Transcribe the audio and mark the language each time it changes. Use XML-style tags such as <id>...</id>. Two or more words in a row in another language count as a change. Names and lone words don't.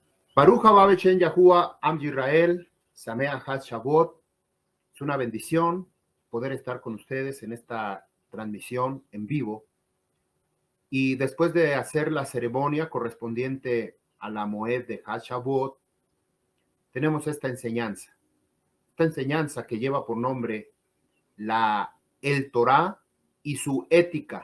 <he>ברוך הבא בשם יהוה עם ישראל שמח חג שבועות.</he> <es>Es una bendición poder estar con ustedes en esta transmisión en vivo. Y después de hacer la ceremonia correspondiente a la Moed de</es> <he>חג שבועות,</he> <es>tenemos esta enseñanza. Esta enseñanza que lleva por nombre el Torah y su ética.</es>